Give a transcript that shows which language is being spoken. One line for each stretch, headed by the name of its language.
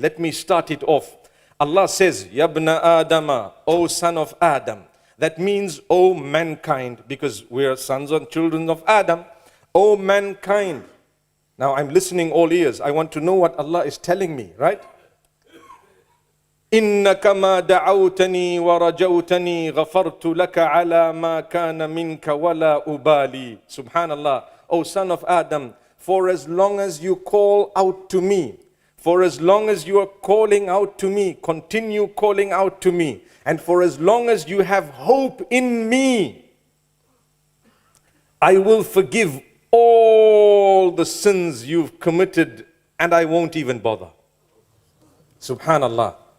English: Let me start it off. Allah says, Yabna Adama, O son of Adam. That means, O mankind, because we are sons and children of Adam. O mankind. Now I'm listening all ears. I want to know what Allah is telling me, right?
Arabic: إنك ما دعوتني ورجوتني غفرت لك على ما كان منك ولا أبالي. Subhanallah.
English: O son of Adam, for as long as you call out to me, for as long as you are calling out to me, continue calling out to me, and for as long as you have hope in me, I will forgive all the sins you've committed, and I won't even bother. Subhanallah.